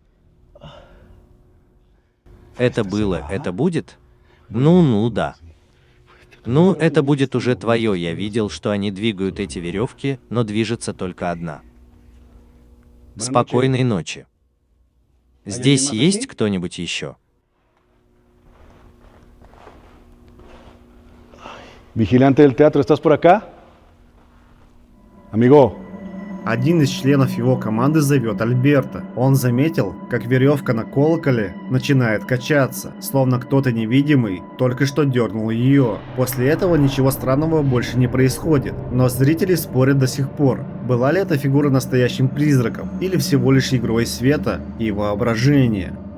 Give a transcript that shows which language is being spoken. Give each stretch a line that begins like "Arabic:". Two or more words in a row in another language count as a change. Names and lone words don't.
Russian: Это было, это будет? Ну, да. Ну, это будет уже твое. Я видел, что они двигают эти веревки, но движется только одна. Спокойной ночи. Здесь есть кто-нибудь еще?
Spanish: Vigilante del teatro, ¿estás por acá? Amigo,
Russian: Один из членов его команды зовет Альберта. Он заметил, как веревка на колоколе начинает качаться, словно кто-то невидимый только что дернул ее. После этого ничего странного больше не происходит, но зрители спорят до сих пор, была ли эта фигура настоящим призраком или всего лишь игрой света и воображения.